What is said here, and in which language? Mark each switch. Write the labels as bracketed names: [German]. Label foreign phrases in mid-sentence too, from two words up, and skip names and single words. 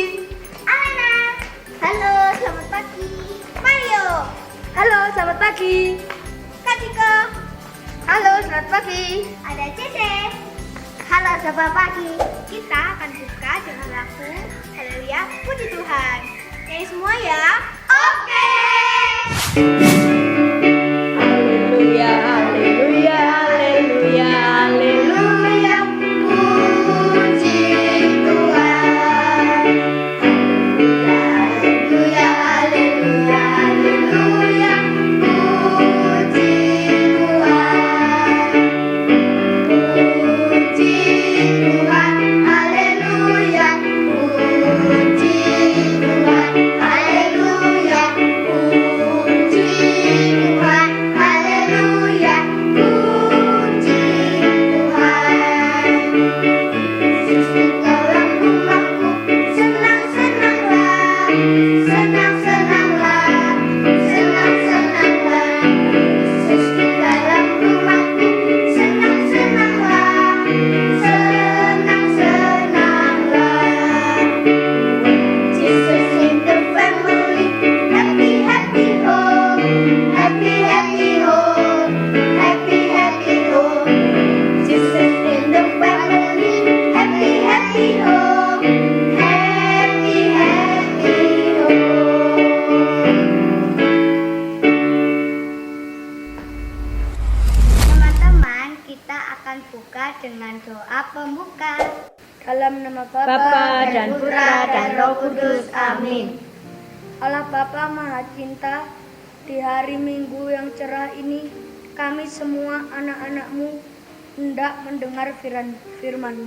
[Indonesian] Alena. Halo, selamat pagi. Mario. Halo, selamat pagi. Kak Ciko. Halo, selamat pagi. Ada Cece. Halo, selamat pagi. Kita akan buka dengan lagu Haleluya, Puji Tuhan. Nyanyi semua ya. Oke. Haleluya, haleluya, haleluya, haleluya. Puji Tuhan. Haleluya, haleluya, haleluya. Puji Tuhan. Puji Tuhan. Haleluya. Puji Tuhan. Haleluya. Puji Tuhan. Haleluya. Puji Tuhan. Yesus dalam rumahku, senang-senanglah, senang-senanglah, senang-senanglah. Yesus di dalam rumahku, senang-senanglah, senang-senanglah. [English] Jesus in the family, happy, happy home, happy, happy home, happy, happy home. Jesus in the family, happy, happy home, happy, happy home. [Indonesian] Teman-teman, kita akan buka dengan doa pembuka. Dalam nama Bapa dan Putra dan Roh Kudus. Amin. Allah Bapa Maha Cinta, di hari Minggu yang cerah ini, kami semua anak-anak-Mu hendak mendengar firman-Mu.